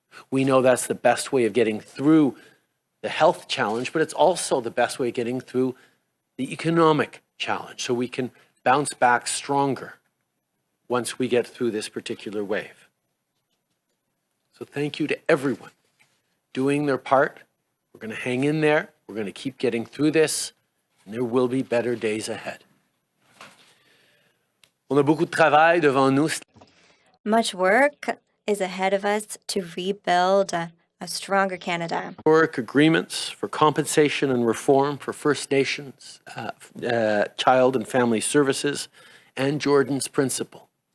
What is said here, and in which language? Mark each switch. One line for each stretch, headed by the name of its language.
English: We know that's the best way of getting through the health challenge, but it's also the best way of getting through the economic challenge, so we can bounce back stronger once we get through this particular wave. So thank you to everyone doing their part. We're going to hang in there. We're going to keep getting through this, and there will be better days ahead.
French: On a beaucoup de travail devant nous.
English: Much work is ahead of us to rebuild a stronger Canada. Historic agreements for compensation and reform for First Nations, Child and Family Services, and Jordan's Principle.